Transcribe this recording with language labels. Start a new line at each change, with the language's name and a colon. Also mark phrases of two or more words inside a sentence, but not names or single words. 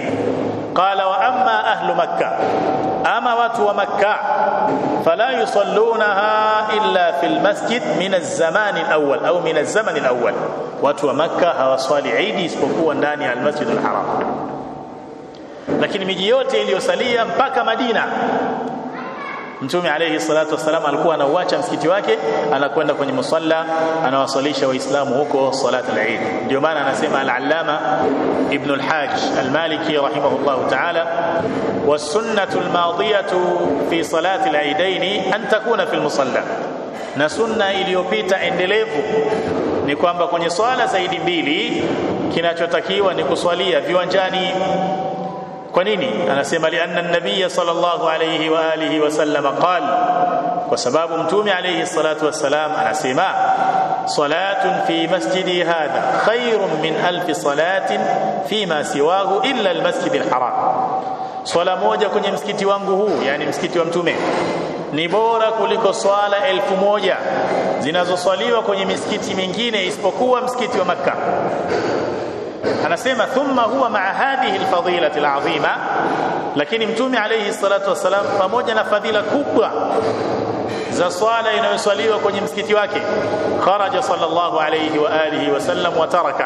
Arabic: قال وأما أهل مكة,
Swahili: ama watu wa makkah,
Arabic: فلا يصلونها إلا في المسجد من الزمان الأول أو من الزمان الأول,
Swahili: watu wa makkah hawaswali Eid isipokuwa ndani ya al-Masjid al-Haram. Lakini miji yote iliyosalia mpaka Madina, Mtume
Arabic: عليه الصلاة والسلام
Swahili: alikuwa anauacha msikiti wake, anakwenda kwenye musalla, anawasalisha waislamu huko
Arabic: صلاة العيد.
Swahili: Ndio maana anasema
Arabic: al-Allama Ibn al-Hajj al-Maliki رحمه الله تعالى والسنة الماضية في صلاة العيدين أن تكون في المصلى,
Swahili: na sunna iliyopita endelevu ni kwamba kwenye swala zaidi mbili kinachotakiwa ni kuswalia viwanjani. Kwa nini? Anasema
Arabic: لأن النبي صلى الله عليه وآله وسلم قال,
Swahili: kwa sababu mtume
Arabic: عليه الصلاة والسلام anasema صلاة في مسجدي هذا خير من ألف صلاة فيما سواه إلا المسجد الحرام.
Swahili: Swala moja kwenye msikiti wangu huu, yani msikiti wa mtume, ni bora kuliko swala 1000 zinazoswaliwa kwenye misikiti mingine isipokuwa msikiti wa Makkah.
Arabic: Anasema ثم هو مع هذه الفضيلة العظيمة,
Swahili: lakini mtume
Arabic: عليه الصلاة والسلام
Swahili: pamoja na fadhila kubwa za swala inayoswaliwa kwenye msikiti wake,
Arabic: خرج صلى الله عليه وآله وسلم وترك.